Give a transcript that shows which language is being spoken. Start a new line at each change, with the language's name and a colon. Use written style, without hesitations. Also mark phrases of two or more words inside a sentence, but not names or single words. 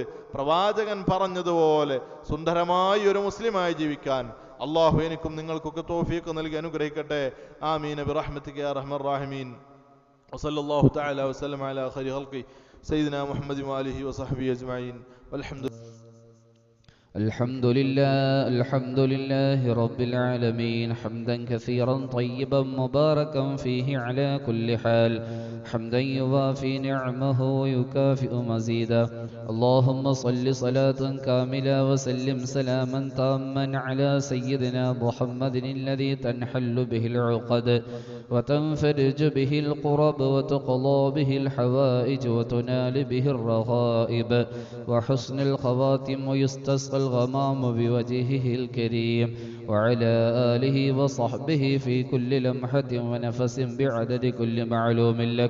Malayalam: പ്രവാചകൻ പറഞ്ഞതുപോലെ സുന്ദരമായി ഒരു മുസ്ലിമായി ജീവിക്കാൻ അള്ളാഹു എനിക്കും നിങ്ങൾക്കൊക്കെ തൗഫീഖ് നൽകി അനുഗ്രഹിക്കട്ടെ.
Arabic: آمين برحمتك يا أرحم الراحمين. وصلى الله تعالى وسلم على خير خلق سيدنا محمد وآله وصحبه أجمعين. الحمد لله رب العالمين، حمدا كثيرا طيبا مباركا فيه على كل حال، حمدا يوافي نعمه ويكافئ مزيدا. اللهم صل صلاة كاملة وسلم سلاما تاما على سيدنا محمد الذي تنحل به العقد وتنفرج به القرب وتقضى به الحوائج وتنال به الرغائب وحسن الخواتم ويستسقى الغمام بوجهه الكريم وعلى آله وصحبه في كل لمحة ونفس بعدد كل معلوم لك.